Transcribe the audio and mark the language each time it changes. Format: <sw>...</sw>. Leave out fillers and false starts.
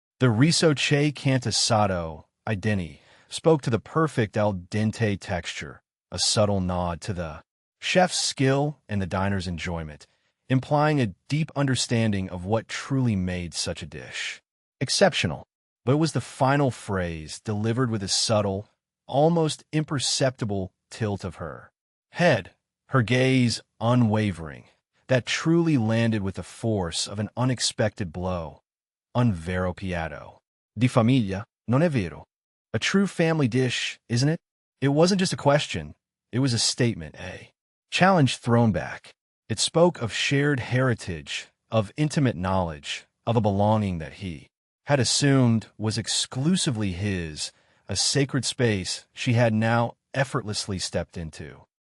<en>The</en> <it>riso che cantasato, identi,</it> <en>spoke to the perfect al dente texture, a subtle nod to the chef's skill and the diner's enjoyment, implying a deep understanding of what truly made such a dish exceptional. But it was the final phrase, delivered with a subtle, almost imperceptible tilt of her head, her gaze unwavering, that truly landed with the force of an unexpected blow.</en> <it>Un vero piatto di famiglia, non è vero?</it> <en>A true family dish, isn't it? It wasn't just a question, it was a statement, a challenge thrown back. It spoke of shared heritage, of intimate knowledge, of a belonging that he had assumed was exclusively his, a sacred space she had now effortlessly stepped into.</en>